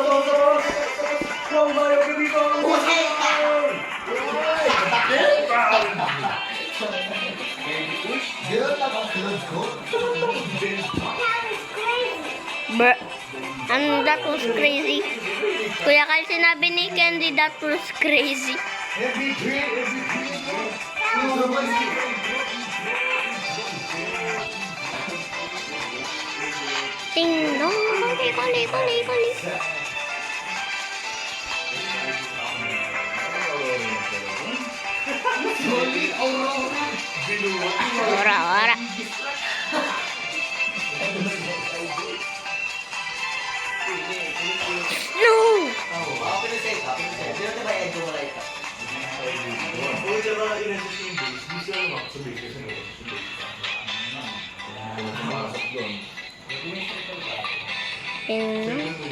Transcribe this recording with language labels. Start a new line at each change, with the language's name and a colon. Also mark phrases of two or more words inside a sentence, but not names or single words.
English: Bruh. And that was crazy.
Filipino: Kuya Kyle, sinabi ni Candy
English: that was crazy. Ding dong, kuli, kuli, kuli, kuli. Ora, ora. No! Ding dong.